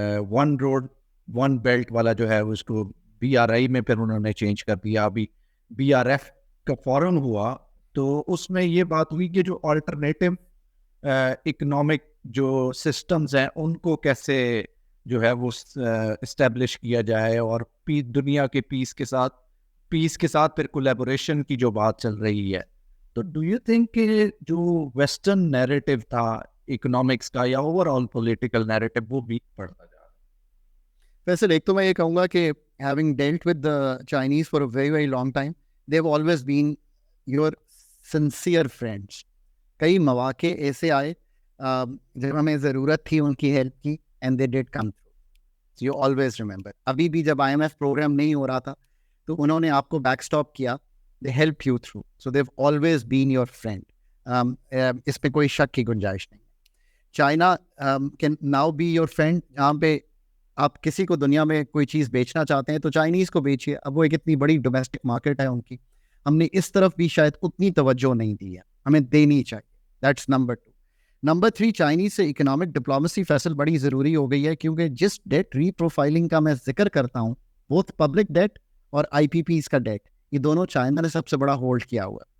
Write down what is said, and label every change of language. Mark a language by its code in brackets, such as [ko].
[ur] One road one belt والا جو ہے اس کو BRI میں پھر انہوں نے چینج کر دیا, ابھی BRF کا فورم ہوا, تو اس میں یہ بات ہوئی کہ جو آلٹرنیٹو اکنامک جو سسٹمز ہیں ان کو کیسے جو ہے وہ اسٹیبلش کیا جائے, اور دنیا کے پیس کے ساتھ پھر کولیبوریشن کی جو بات چل رہی ہے. تو ڈو یو تھنک کہ جو ویسٹرن نیریٹو تھا اکنامکس کا یا اوور آل پولیٹیکل نیریٹو وہ ویک پڑتا جا رہا ہے؟ ویسے ایک تو میں یہ کہوں گا کہ [en] having dealt with the Chinese for a very very long time, they've always been your sincere friends. [ur] کئی مواقع ایسے آئے جب ہمیں ضرورت تھی ان کی ہیلپ کی, [en] and they did come through. So you always remember. [ur] ابھی بھی جب IMF پروگرام نہیں ہو رہا تھا تو انہوں نے آپ کو بیک اسٹاپ کیا. [en] They helped you through. So they've always been your friend. [ur] اس پہ کوئی شک کی گنجائش نہیں. [en] China can now be your friend. [ur] جہاں پہ آپ کسی کو دنیا میں کوئی چیز بیچنا چاہتے ہیں تو چائنیز کو بیچیے. اب وہ ایک اتنی بڑی ڈومیسٹک مارکیٹ ہے ان کی, ہم نے اس طرف بھی شاید اتنی توجہ نہیں دی ہے, ہمیں دینی چاہیے. That's number 2. نمبر 3, چائنیز سے اکنامک ڈپلومیسی فیصل بڑی ضروری ہو گئی ہے, کیونکہ جس ڈیٹ ری پروفائلنگ کا میں ذکر کرتا ہوں, بوتھ پبلک ڈیٹ اور IPPs کا ڈیٹ, یہ دونوں چائنا نے سب سے بڑا ہولڈ کیا ہوا ہے.